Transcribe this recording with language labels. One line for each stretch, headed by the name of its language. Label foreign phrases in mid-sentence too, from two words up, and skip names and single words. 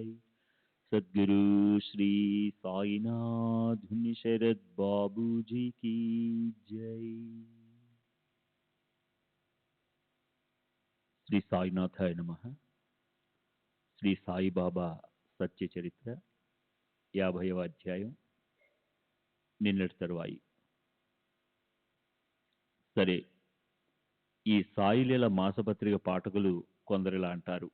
Hindi: सद्गुरु श्री साईनाथ शरद बाबू जी की जय।
Telugu: శ్రీ సాయినాథాయ నమః. శ్రీ సాయిబాబా సత్య చరిత్ర 50వ అధ్యాయం. నిన్నటి తరువాయి. సరే, ఈ సాయిలీల మాసపత్రిక పాఠకులు కొందరిలా అంటారు.